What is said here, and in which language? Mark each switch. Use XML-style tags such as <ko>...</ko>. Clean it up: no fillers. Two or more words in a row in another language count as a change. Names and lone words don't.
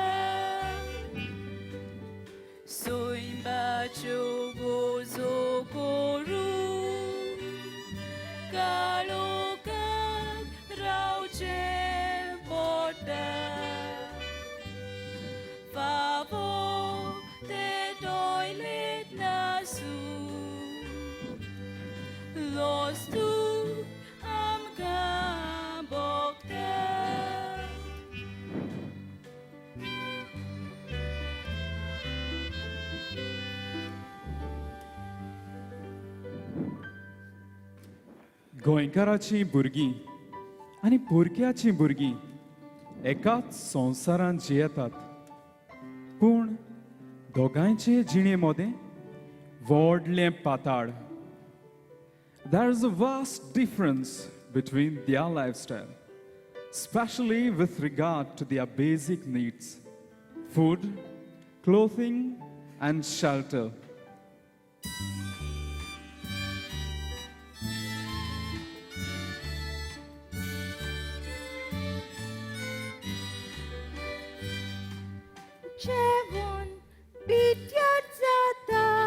<kok>Soimba gozo koru Kalokan rauche porta Favo te toilet nasu Los tu amka bokta गोंयकाराची भुरगीं आनी पोरक्याची भुरगीं एकाच संवसारांत जियेतात पूण दोगांयचे जिणे मोदें व्हडलें पाताळ</kok> <en>There is a vast difference between their lifestyle, especially with regard to their basic needs food, clothing, and shelter.</en> <kok>जेवण पिड्यार जाता</kok>